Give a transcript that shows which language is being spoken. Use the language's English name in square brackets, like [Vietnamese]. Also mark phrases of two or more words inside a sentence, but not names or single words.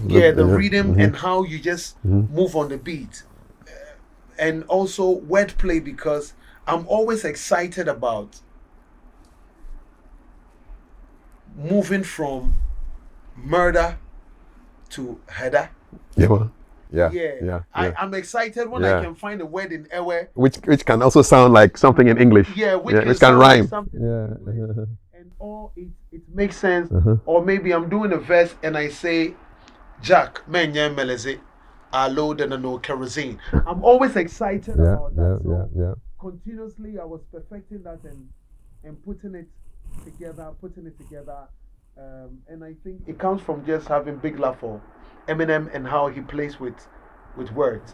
[English] the rhythm and how you just move on the beat, and also wordplay, because I'm always excited about moving from murder to header. I'm excited when I can find a word in Ewe which can also sound like something in English. Which can rhyme. And or it makes sense. Or maybe I'm doing a verse and I say, Jack, [Ewe] menye meleze, alo no kerosene. [English] I'm always excited about that. So continuously I was perfecting that and putting it together. And I think it comes from just having big love for Eminem and how he plays with words.